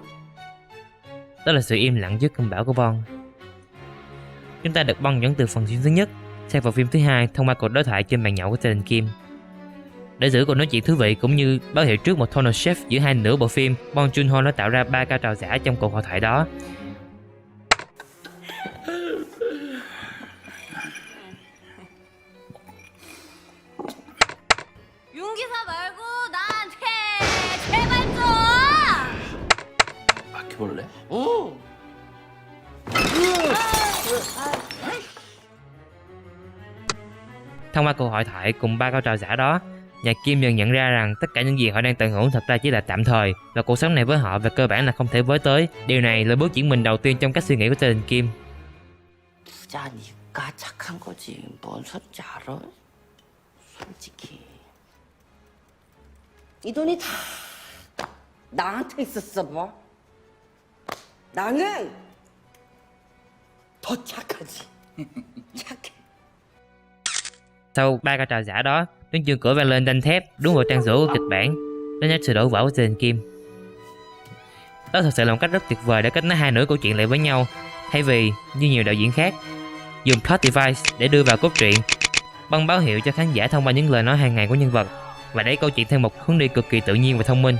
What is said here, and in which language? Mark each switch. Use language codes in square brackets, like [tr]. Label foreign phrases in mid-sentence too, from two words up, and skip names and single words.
[vi] Đó là sự im lặng trước cơn bão của Bong. Chúng ta được Bong dẫn từ phần phim thứ nhất sang vào phim thứ hai thông qua cuộc đối thoại trên bàn nhậu của gia đình Kim. Để giữ cuộc nói chuyện thú vị cũng như báo hiệu trước một [en] tonal shift [vi] giữa hai nửa bộ phim, Bong Joon-ho đã tạo ra 3 cao trào giả trong cuộc hội thoại đó. [ko] 용기사 말고 나한테 제발 좀! 바퀴벌레? [vi] Thông qua cuộc hội thoại cùng 3 cao trào giả đó, nhà Kim dần nhận ra rằng tất cả những gì họ đang tận hưởng thật ra chỉ là tạm thời, và cuộc sống này với họ về cơ bản là không thể với tới. Điều này là bước chuyển mình đầu tiên trong cách suy nghĩ của gia đình Kim. [ko] 부자니까 착한 거지. 뭔 소리인지 알아? 솔직히. 이 돈이 다 나한테 있었어 뭐. 나는 더 착하지. 착해. [vi] Sau 3 cao trào giả đó, tiếng chuông cửa vang lên đanh thép đúng vào trang rỗ của kịch bản, đánh dấu sự đổ vỡ của gia đình Kim. Đó thực sự là một cách rất tuyệt vời để kết nối hai nửa câu chuyện lại với nhau, Thay vì như nhiều đạo diễn khác dùng [en] plot device [vi] để đưa vào cốt truyện, Bong báo hiệu cho khán giả thông qua những lời nói hàng ngày của nhân vật và đẩy câu chuyện theo một hướng đi cực kỳ tự nhiên và thông minh.